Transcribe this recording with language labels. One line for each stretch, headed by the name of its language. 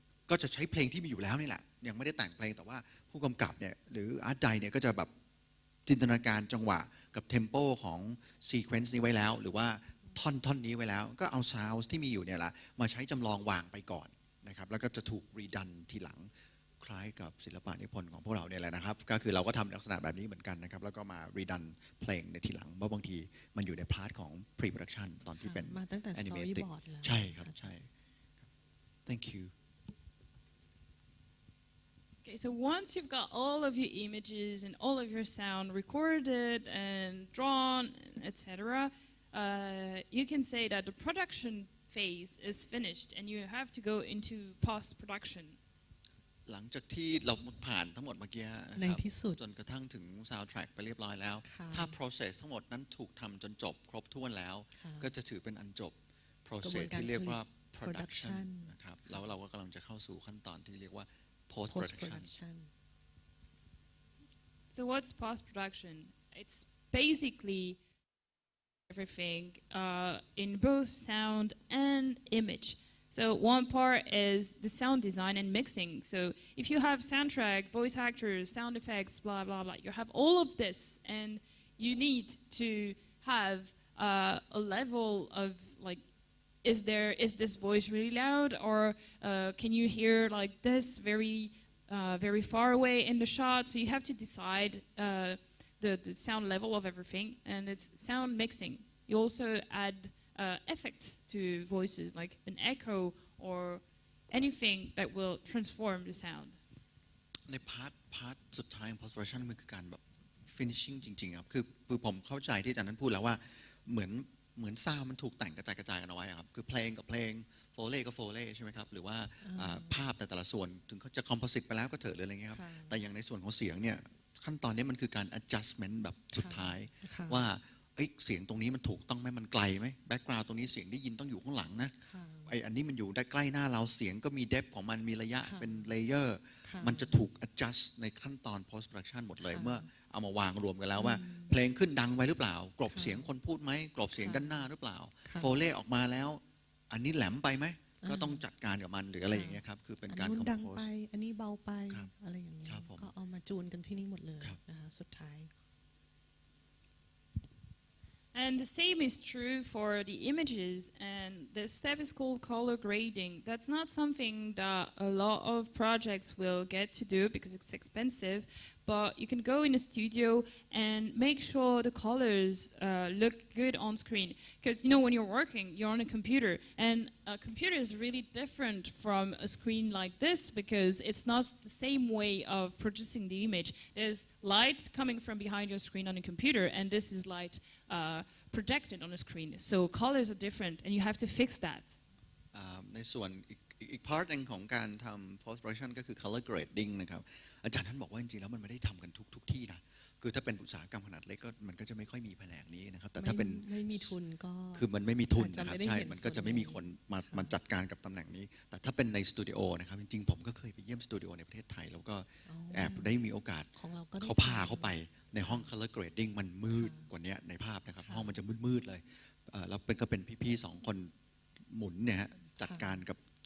Thai: ก็จะใช้เพลงที่มีอยู่แล้วนี่แหละยังไม่ได้แต่งเพลงแต่ว่าผู้กำกับเนี่ยหรืออาร์ตไดเนี่ยก็จะแบบจินตนาการจังหวะกับเทมโปของซีเควนซ์นี้ไว้แล้วหรือว่าท่อนนี้ไว้แล้วก็เอาซาวด์ที่มีอยู่เนี่ยแหละมาใช้จำลองวางไปก่อนนะครับแล้วก็จะถูกรีดันทีหลังคล้ายกับศิลปะนิพนธ์ของพวกเราเนี่ยแหละนะครับก็คือเราก็ทำลักษณะแบบนี้เหมือนกันนะครับแล้วก็มารีดันเพลงในทีหลังเพราะบางทีมันอยู่ในพาร์ทของ pre-production ตอนที่เป็น มาตั้งแต่ Storyboard แล้ว ใช่ครับใช่
English: Thank you Okay, so once you've got all of your images and all of your sound recorded and drawn, etc., you can say that the production phase is finished and you have to go into post-production.
Thai: หลังจากที่เราผ่านทั้งหมดเมื่อกี้นะครับจนกระทั่งถึง soundtrack ไปเรียบร้อยแล้วถ้า process ทั้งหมดนั้นถูกทำจนจบครบถ้วนแล้วก็จะถือเป็นอันจบ process ที่เรียกว่า production นะครับแล้วเราก็กำลังจะเข้าสู่ขั้นตอนที่เรียกว่า post production
English: So what's post-production? It's basically everything in both sound and image. So one part is the sound design and mixing. So if you have soundtrack, voice actors, sound effects, blah, blah, blah, you have all of this and you need to have a level of like, is this voice really loud or can you hear like this very far away in the shot? So you have to decide the sound level of everything and it's sound mixing. You also add effects to voices like an echo or anything that will transform the sound.
Thai: ในพาร์ทสุดท้ายของ post production มันคือการแบบ finishing จริงๆครับคือผมเข้าใจที่อาจารย์นั้นพูดแล้วว่าเหมือนซาวมันถูกแต่งกระจายกันเอาไว้ครับคือเพลงกับเพลงโฟเล่ก็โฟเล่ใช่ไหมครับหรือว่าภาพแต่ละส่วนถึงเขาจะ composite ไปแล้วก็เถอะหรืออะไรเงี้ยครับแต่อย่างในส่วนของเสียงเนี่ยขั้นตอนนี้มันคือการ adjustment แบบสุดท้ายว่า เสียงตรงนี้มันถูกต้องไหมมันไกลไหมแบ็กกราวด์ตรงนี้เสียงได้ยินต้องอยู่ข้างหลังนะอันนี้มันอยู่ได้ใกล้หน้าเราเสียงก็มี depth ของมันมีระยะเป็นเลเยอร์มันจะถูก adjust ในขั้นตอน post production หมดเลยเมื่อเอามาวางรวมกันแล้วว่าเพลงขึ้นดังไว้หรือเปล่ากรบเสียงคนพูดไหมกรบเสียงด้านหน้าหรือเปล่าโฟเล่ออกมาแล้วอันนี้แหลมไปไหมก็ต้องจัดการกับมันหรืออะไรอย่างเงี้ยครับคือเป็นการ compose ดังไปอันนี้เบาไปอะไรอย่างเงี้ยก็เอามาจูนกันที่นี่หมดเลยนะคะสุดท้าย
English: And the same is true for the images, and the step is called color grading. That's not something that a lot of projects will get to do because it's expensive, but you can go in a studio and make sure the colors look good on screen. Because, you know, when you're working, you're on a computer, and a computer is really different from a screen like this because it's not the same way of producing the image. There's light coming from behind your screen on a computer, and this is light projected on a screen. So colors are different, and you have to fix that.
Thai: ในส่วนอีก part นึงของการทำ post production ก็คือ color grading นะครับอาจารย์ท่านบอกว่าจริงๆแล้วมันไม่ได้ทำกันทุกที่นะคือถ้าเป็นอุตสาหกรรมขนาดเล็กก็มันก็จะไม่ค่อยมีแผนกนี้นะครับแต่ถ้าเป็น ไม่มีทุนก็ คือมันไม่มีทุนนะครับใช่มันก็จะไม่มีคนมาจัดการกับตำแหน่งนี้แต่ถ้าเป็นในสตูดิโอนะครับจริงๆผมก็เคยไปเยี่ยมสตูดิโอในประเทศไทยแล้วก็แอบได้มีโอกาสเขาพาเข้าไปในห้อง color grading มันมืดกว่านี้ในภาพนะครับห้องมันจะมืดๆเลยแล้วก็เป็นพี่ๆ2 คนหมุนเนี่ยจัดการกับ